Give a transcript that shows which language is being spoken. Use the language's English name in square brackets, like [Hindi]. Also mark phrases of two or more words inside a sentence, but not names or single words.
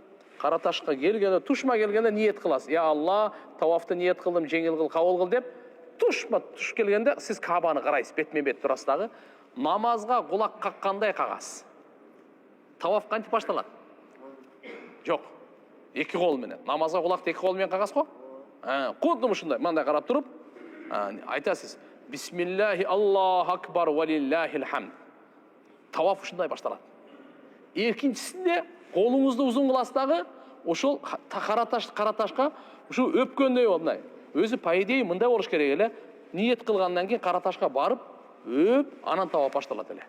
[Kyrgyz] Караташка келгенде, тушма келгенде ниет кыласыз. Я Алла, тавафты ниет кылдым, жеңил кыл, кабыл кыл деп, туш келгенде сиз Кабаны карайсыз, бетме-бет турасыз дагы. Намазга кулак каккандай кагасыз. Таваф кантип башталат? Жок. 2 кол менен. Намазга кулакты 2 кол менен кагасыз го? Кудум ушундай, мындай карап туруп, айтасыз. [Arabic] بسم الله الله أكبر ولله الحمد. [Kyrgyz] Таваф ушундай башталат. Экинчисинде колуңузду узун кыласыз дагы, ошол караташка ушу өпкөндөй мындай. Өзү [Russian] по идее [Kyrgyz] мындай болуш керек эле. Ниет кылгандан кийин караташка барып, өп, анан таваф башталат эле.